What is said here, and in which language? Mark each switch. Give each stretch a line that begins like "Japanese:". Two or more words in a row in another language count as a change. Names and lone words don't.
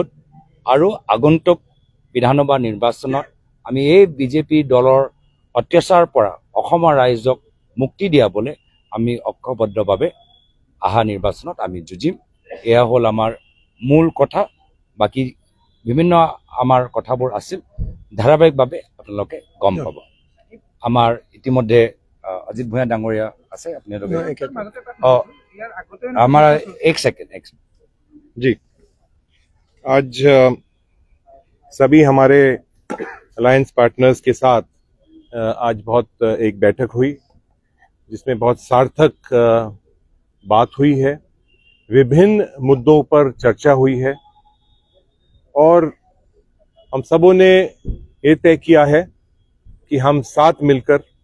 Assamese: আৰু আগন্তুক বিধানসভা নিৰ্বাচনত আমি এই বিজেপি দলৰ অত্যাচাৰৰ পৰা অসমৰ ৰাইজক মুক্তি দিয়াবলৈ আমি ঐক্যবদ্ধভাৱে আহা নিৰ্বাচনত আমি যুঁজিম এয়া হ'ল আমাৰ মূল কথা বাকি বিভিন্ন আমাৰ কথাবোৰ আছিল ধাৰাবাহিকভাৱে আপোনালোকে গম পাব আমাৰ ইতিমধ্যে অজিত ভূঞা ডাঙৰীয়া আছে আপোনালোকে
Hindi: हमारा एक सेकंड जी आज सभी हमारे
English: alliance partners
Hindi: के साथ आज बहुत एक बैठक हुई जिसमें बहुत सार्थक बात हुई है विभिन्न मुद्दों पर चर्चा हुई है और हम सबों ने ये तय किया है कि हम साथ मिलकर